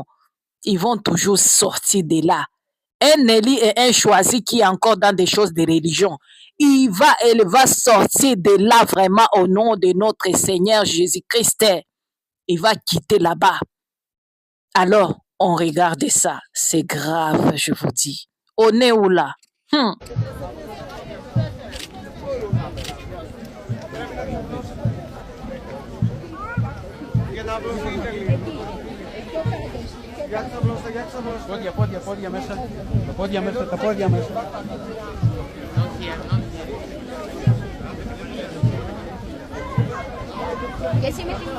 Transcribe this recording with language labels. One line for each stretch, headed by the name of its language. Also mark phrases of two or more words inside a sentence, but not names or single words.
French: Ils vont toujours sortir de là. Un élu et un choisi qui est encore dans des choses de religion, elle va sortir de là vraiment au nom de notre Seigneur Jésus-Christ. Il va quitter là-bas. Alors, on regarde ça. C'est grave, je vous dis. On est où là?
Greek: Πόδια μέσα. Τα πόδια μέσα. Και εσύ με την...